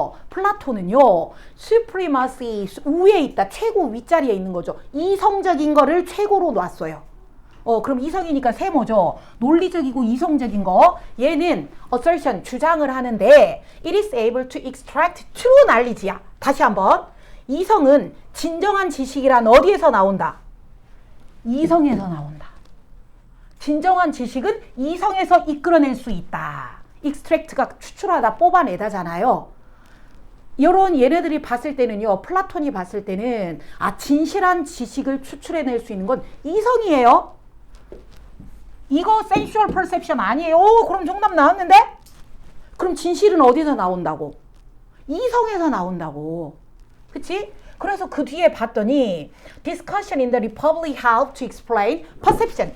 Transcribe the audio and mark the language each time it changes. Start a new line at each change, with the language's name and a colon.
Korean: 플라톤은요, supremacy, 우위에 있다. 최고 윗자리에 있는 거죠. 이성적인 거를 최고로 놨어요. 그럼 이성이니까 세모죠. 논리적이고 이성적인 거. 얘는 assertion, 주장을 하는데
English: it is able to extract true knowledge
Korean: 야. 다시 한번. 이성은 진정한 지식이란 어디에서 나온다? 이성에서 나온다. 진정한 지식은 이성에서 이끌어낼 수 있다. extract가 추출하다, 뽑아내다잖아요. 이런 얘네들이 봤을 때는요, 플라톤이 봤을 때는 진실한 지식을 추출해낼 수 있는 건 이성이에요. 이거
English: sensual perception
Korean: 아니에요. 그럼 정답 나왔는데? 그럼 진실은 어디서 나온다고? 이성에서 나온다고. 그치?
English: 그래서 그 뒤에 봤더니 discussion in the republic help to explain perception.